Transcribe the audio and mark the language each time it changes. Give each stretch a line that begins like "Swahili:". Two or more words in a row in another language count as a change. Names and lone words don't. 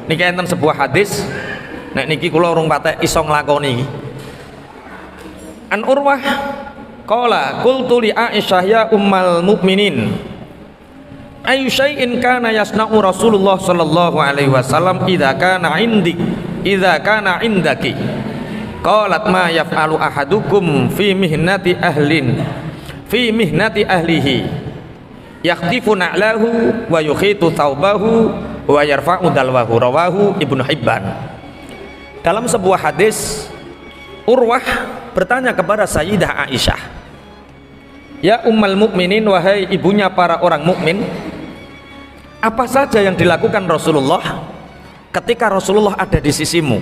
Javanese: Niki enten sebuah hadis, nek niki kula urung patek iso nglakoni.
Arabic: عن عروة قال قلت لعائشة يا أم المؤمنين أي شيء كان يصنع رسول الله صلى الله عليه وسلم إذا كان عندك قالت ما يفعل أحدكم في مهنة أهله يخصف نعله ويخيط ثوبه ويرفع دلوه رواه ابن حبان.
Indonesian: Dalam sebuah hadis Urwah bertanya kepada Sayyidah Aisyah,
Arabic: يا أم المؤمنين,
Indonesian: wahai ibunya para orang mukmin, apa saja yang dilakukan Rasulullah ketika Rasulullah ada di sisimu?